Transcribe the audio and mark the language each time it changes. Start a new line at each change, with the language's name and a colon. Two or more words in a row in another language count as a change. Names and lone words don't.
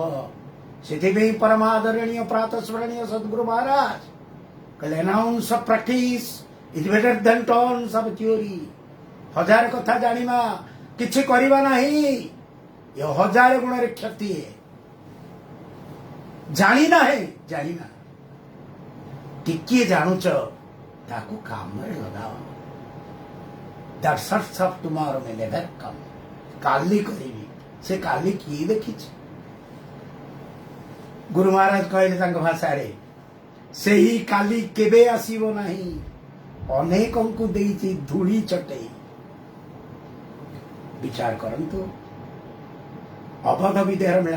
Odia: ସେଥିପାଇଁ ପରମାଦରଣୀୟ ପ୍ରାତଃସ୍ମରଣୀୟ ସଦ୍ଗୁରୁ ମହାରାଜ କହିଲେ,
English: announce of practice is better than tons of theory.
Odia: ହଜାର କଥା ଜାଣିବା, କିଛି କରିବା ନାହିଁ, ଏ ହଜାର ଗୁଣରେ କ୍ଷତି। ଜାଣିନାହିଁ, ଜାଣିନା, ଟିକିଏ ଜାଣୁଛ ତାକୁ କାମରେ ଲଗାଅ।
English: That sorts of tomorrow may never come.
Odia: କାଲି କରିବି, ସେ କାଲି କିଏ ଦେଖିଛି? ଗୁରୁ ମହାରାଜ କହିଲେ ତାଙ୍କ ଭାଷାରେ, ସେହି କାଲି କେବେ ଆସିବ ନାହିଁ, ଅନେକଙ୍କୁ ଦେଇଛି ଧୂଳି ଚଟେଇ। ବିଚାର କରନ୍ତୁ। ଅବଧ ବିଦେହର ମିଳନ।